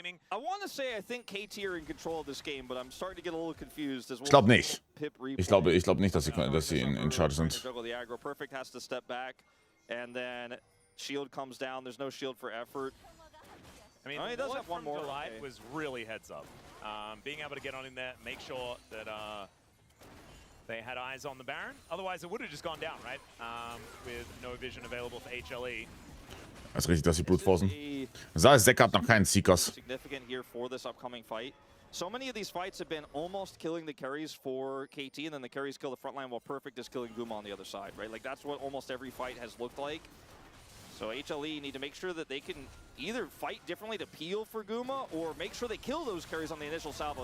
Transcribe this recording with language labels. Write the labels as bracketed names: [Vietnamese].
[English] I want to say I think KT are in control of this game, but I'm starting to get a little confused as well. [German] Ich glaube nicht. Ich glaube nicht, dass sie in Charge sind. [English] Perfect has to step back, and then shield comes down. There's no shield for Effort. I mean, he does have one more. Delight was really heads up. Being able to get on in there, make sure that they had eyes on the Baron. Otherwise, it would have just gone down, right? With no vision available for HLE. [German] Das ist richtig, dass sie Blut forcen. Zek hat noch keinen Seekers. [English] Significant here for this upcoming fight. So many of these fights have been almost killing the carries for KT, and then the carries kill the front line while Perfect is killing Guma on the other side, right? Like that's what almost every fight has looked like. So HLE need to make sure that they can either fight differently to peel for Guma or make sure they kill those carries on the initial salvo.